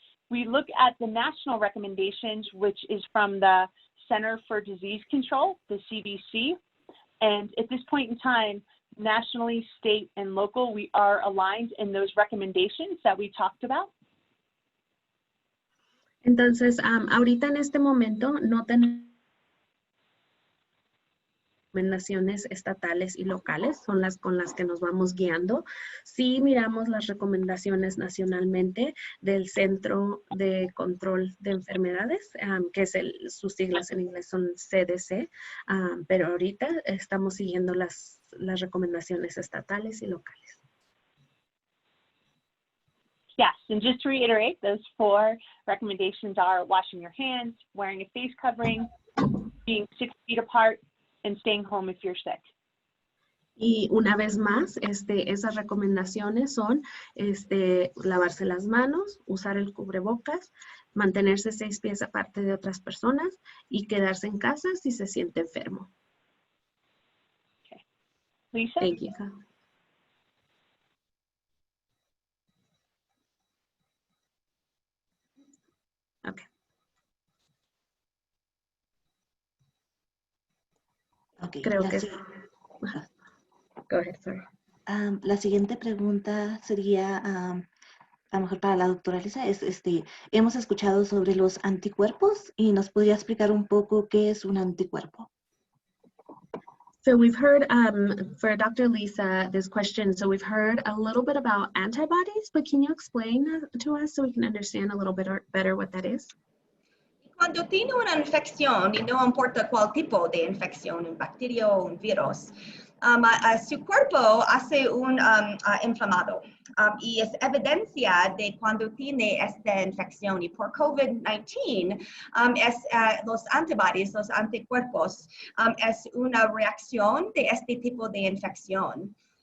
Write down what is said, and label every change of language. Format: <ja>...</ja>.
<en>We look at the national recommendations, which is from the Center for Disease Control, the CDC. And at this point in time, nationally, state, and local, we are aligned in those recommendations that we talked about.</en> <es>Entonces, ahorita en este momento no tenemos recomendaciones estatales y locales, son las con las que nos vamos guiando. Sí miramos las recomendaciones nacionalmente del Centro de Control de Enfermedades, que sus siglas en inglés son CDC, pero ahorita estamos siguiendo las recomendaciones estatales y locales.</es> <en>Yes, and just to reiterate, those 4 recommendations are washing your hands, wearing a face covering, being 6 feet apart, and staying home if you're sick.</en> <es>Y una vez más, esas recomendaciones son lavarse las manos, usar el cubrebocas, mantenerse 6 pies aparte de otras personas y quedarse en casa si se siente enfermo.</es> <en>Okay. Lisa? Thank you. Okay. Okay,</en> <es>Creo que sí.</es> <en>Go ahead, sorry.</en> <es>La siguiente pregunta sería, a lo mejor para la doctora Lisa, hemos escuchado sobre los anticuerpos y nos podría explicar un poco qué es un anticuerpo.</es> <en>So we've heard, for Dr. Lisa, this question, so we've heard a little bit about antibodies, but can you explain to us so we can understand a little bit better what that is?</en> <es>Cuando tiene una infección, y no importa cuál tipo de infección, un bacterio o un virus, su cuerpo hace un inflamado. Y es evidencia de cuando tiene esta infección. Y por COVID-19, los antibodies, los anticuerpos, es una reacción de este tipo de infección.</es>